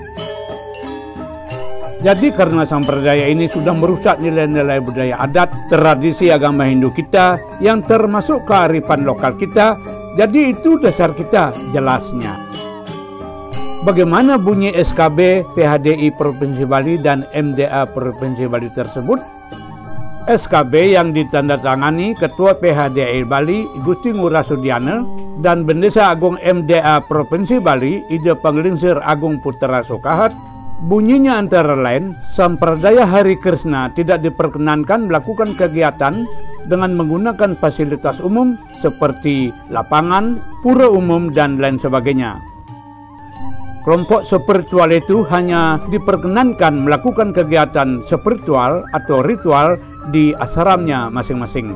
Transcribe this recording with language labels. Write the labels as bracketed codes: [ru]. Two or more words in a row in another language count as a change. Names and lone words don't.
[id] Jadi karena sampradaya ini sudah merusak nilai-nilai budaya adat, tradisi agama Hindu kita yang termasuk kearifan lokal kita, jadi itu dasar kita jelasnya. Bagaimana bunyi SKB PHDI Provinsi Bali dan MDA Provinsi Bali tersebut? SKB yang ditandatangani Ketua PHDI Bali Gusti Ngurah Sudiana dan Bendesa Agung MDA Provinsi Bali Ida Panglingsir Agung Putra Sokahat, bunyinya antara lain, Sampradaya Hari Krishna tidak diperkenankan melakukan kegiatan dengan menggunakan fasilitas umum seperti lapangan, pura umum, dan lain sebagainya. Kelompok spiritual itu hanya diperkenankan melakukan kegiatan spiritual atau ritual di asramnya masing-masing.